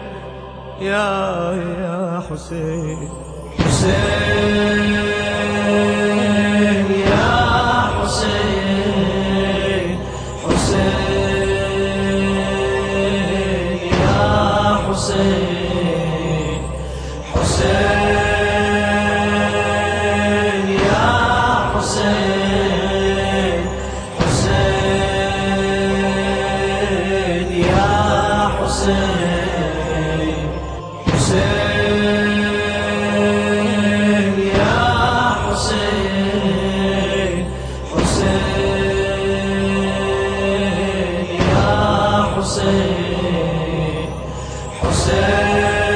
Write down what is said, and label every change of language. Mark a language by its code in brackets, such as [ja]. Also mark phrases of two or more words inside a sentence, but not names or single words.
[ar] يا حسين حسين يا حسين حسين يا حسين حسين يا حسين. حسين حسين يا حسين حسين يا حسين حسين